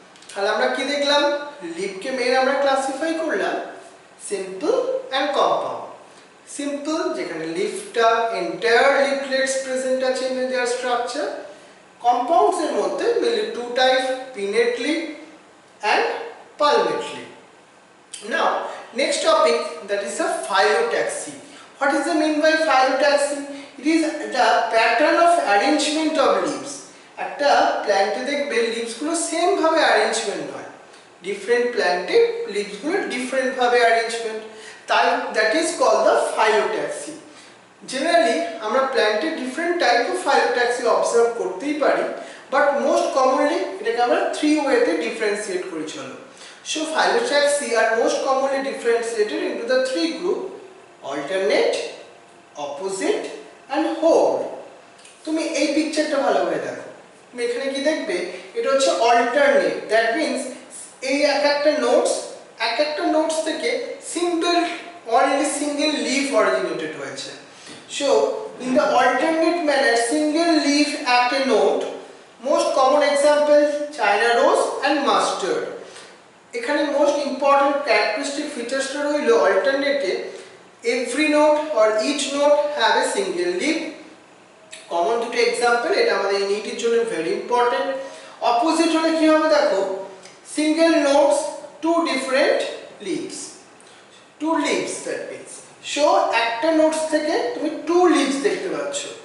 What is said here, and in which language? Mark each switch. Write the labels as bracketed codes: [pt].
[bn] তাহলে আমরা কি দেখলাম, লিভকে মেন আমরা ক্লাসিফাই করলাম সিম্পল অ্যান্ড কম্পাউন্ড। সিম্পল, যেখানে লিফটা এন্টায়ার লিফলেটস প্রেজেন্ট আছে ইন দেয়ার স্ট্রাকচার। কম্পাউন্ডস এর মধ্যে mainly two type, pinned leaf [en] and palmate leaf. Now next topic, that is the phyllotaxy. What is the mean by phyllotaxy? It is the pattern of arrangement of leaves. [bn] একটা প্ল্যান্টে দেখবে leaves গুলো same ভাবে arrangement হয়, different প্ল্যান্টে leaves গুলো different ভাবে arrangement, তাই [en] That is called the phyllotaxy. [bn] Generally আমরা প্ল্যান্টে different type of phyllotaxy observe করতেই পারি, বাট মোস্ট কমনলি এটাকে আমরা থ্রি ওয়েতে ডিফারেন্সিয়েট করি চলো। [en] So phyllotaxy are most commonly differentiated into the three group: alternate, opposite and whole. [bn] তুমি এই পিকচারটা ভালোভাবে দেখো, তুমি এখানে কি দেখবে, এটা হচ্ছে alternate, দ্যাট মিন্স এই একটা নোটস থেকে [en] only single leaf originated [bn] হয়েছে। [en] So in the alternate manner, single leaf at a node, most common examples China rose and mustard. [bn] এখানে মোস্ট ইম্পর্টেন্ট ক্যারেক্টারিস্টিক ফিচার্সটা রইল অল্টারনেটে [en] Every node or each node have a single leaf. [bn] Common দুটো example, এটা আমাদের ইউনিটের জন্য very important. Opposite হলে কি হবে দেখো, single notes, two different leaves, two leaves, that means so একটা নোটস থেকে তুমি টু লিভস দেখতে পাচ্ছ।